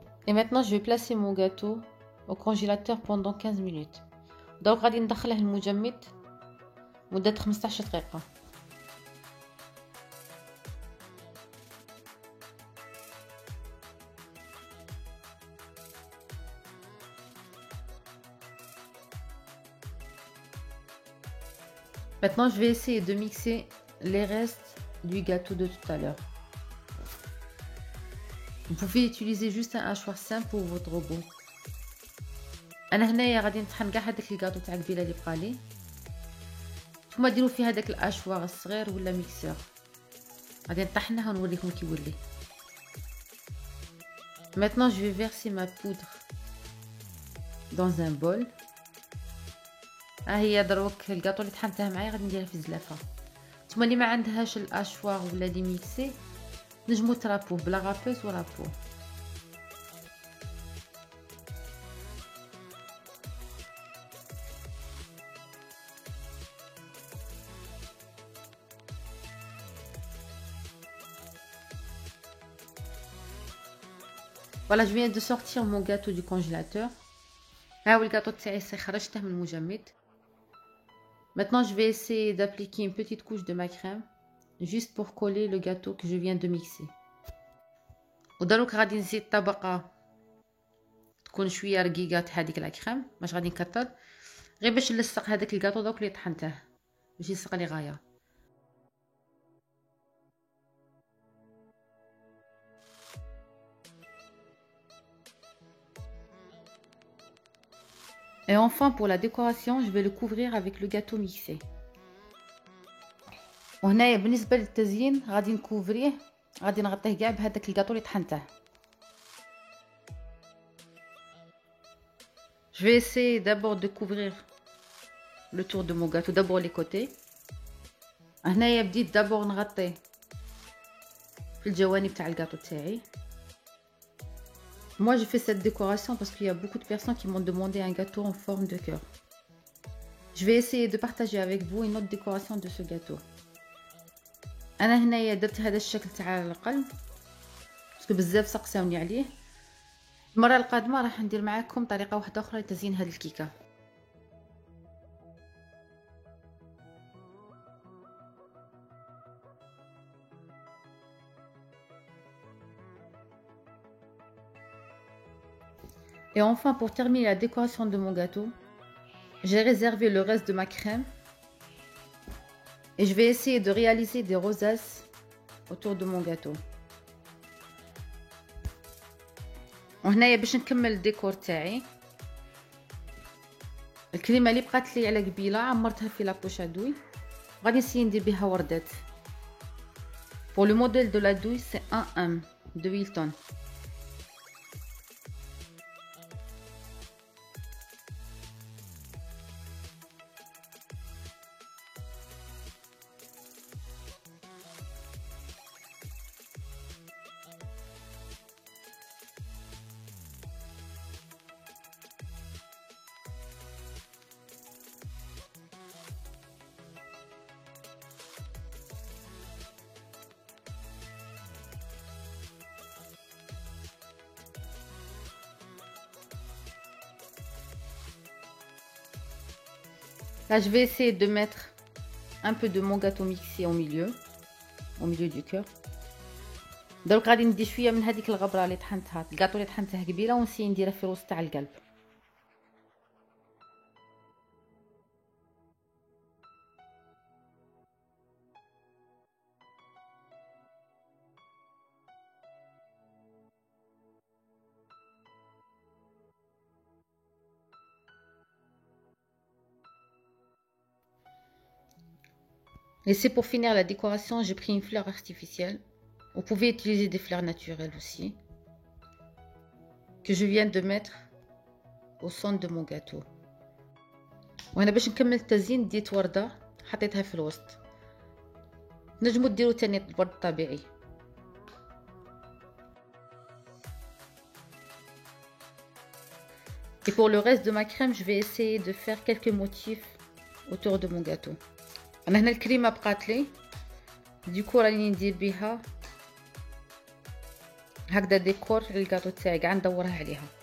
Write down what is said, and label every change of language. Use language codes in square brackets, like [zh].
[fr] Et maintenant je vais placer mon gâteau au congélateur pendant 15 minutes. [ar] دونك غادي ندخله المجمد مدة 15 دقيقة. [fr] Maintenant je vais essayer de mixer les restes du gâteau de tout à l'heure. Vous pouvez utiliser juste un hachoir simple pour votre goût. [ar] انا هنايا غادي نطحن كاع هذاك الكاطو تاع قبيله اللي بقالي. نتوما ديروا فيه هذاك الاشواغ الصغير ولا ميكسور. غادي نطحنها ونوريكم كي يولي. [fr] Maintenant je vais verser ma poudre dans un bol. [ar] ها هي دروك الكاطو اللي طحنته معايا غادي نديرها في الزلافه. نتوما اللي ما عندهاش الاشواغ ولا لي ميكسي نجمو ترابوه بلا غابوز ورابوه. [fr] Voilà, je viens de sortir mon gâteau du congélateur. [ar] ها هو الكاطو تاعي خرجته من المجمد. [fr] Maintenant je vais essayer d'appliquer une petite couche de ma crème juste pour coller le gâteau que je viens de mixer. [ar] ودروك غادي نزيد طبقه تكون شويه رقيقه تاع هذيك لا كريم، ماش غادي نكثر غير باش نلصق هذاك الكاطو دوك اللي طحنته باش يلصق لي غايه. [fr] Et enfin pour la décoration, je vais le couvrir avec le gâteau mixé. [ar] وهنايا بالنسبه للتزيين غادي نكوفريه، غادي نغطيه كاع بهذاك الكاطو اللي طحنته. [fr] Je vais essayer d'abord de couvrir le tour de mon gâteau, d'abord les côtés. [ar] هنايا بديت d'abord نغطي في الجوانب تاع الكاطو تاعي. [fr] Moi je fais cette décoration parce qu'il y a beaucoup de personnes qui m'ont demandé un gâteau en forme de cœur. Je vais essayer de partager avec vous une autre décoration de ce gâteau. [ar] انا هنايا درت هذا الشكل تاع القلب باسكو بزاف سقساوني عليه. المره القادمه راح ندير معاكم طريقه واحده اخرى لتزيين هذه الكيكه. [fr] Et enfin pour terminer la décoration de mon gâteau, j'ai réservé le reste de ma crème et je vais essayer de réaliser des rosaces autour de mon gâteau. [ar] وهنايا باش نكمل الديكور تاعي الكريمه اللي بقات لي على قبيله عمرتها في لابوش ادوي غادي نسيي ندير بها وردات. [fr] Pour le modèle de la douille c'est 1 M de Wilton. Là, je vais essayer de mettre un peu de mon gâteau mixé au milieu du cœur. [ar] دروك غادي ندي شويه من هذيك الغبره اللي طحنتها الكاطو اللي طحنته قبيله ونسي نديرها في الوسط تاع القلب. [fr] Et c'est pour finir la décoration, j'ai pris une fleur artificielle. Vous pouvez utiliser des fleurs naturelles aussi, que je viens de mettre au centre de mon gâteau. [ar] وانا باش نكمل التزيين ديت وردة حطيتها في الوسط. نجموا ديروا تاني الورد الطبيعي. [fr] Et pour le reste de ma crème, je vais essayer de faire quelques motifs autour de mon gâteau. [ar] انا هنا الكريمه بقات لي، ديكور راني ندير بها هكذا ديكور للكاطو تاعي، قاعد ندورها عليها.